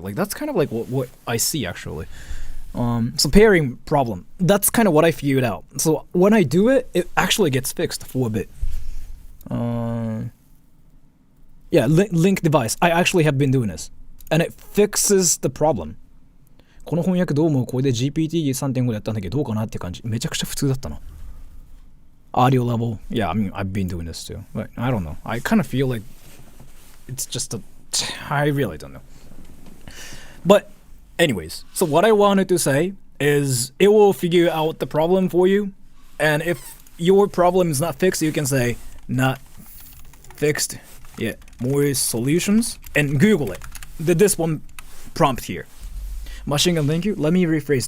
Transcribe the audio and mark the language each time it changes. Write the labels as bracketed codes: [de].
[en] Like, that's kind of like what I see, actually. So pairing problem, that's kind of what I figured out. So when I do it, it actually gets fixed for a bit. Yeah, link device. I actually have been doing this, and it fixes the problem. [ja] この翻訳どうもこれで GPT-3.5 でやったんだけどどうかなって感じ。めちゃくちゃ普通だったな。 [en] Audio level. Yeah, I mean, I've been doing this too. But I don't know. I kind of feel like it's just I really don't know. But anyways, so what I wanted to say is it will figure out the problem for you. And if your problem is not fixed, you can say, not fixed yet. More solutions. And Google it. This one prompt here. Machine Gun, thank you. Let me rephrase.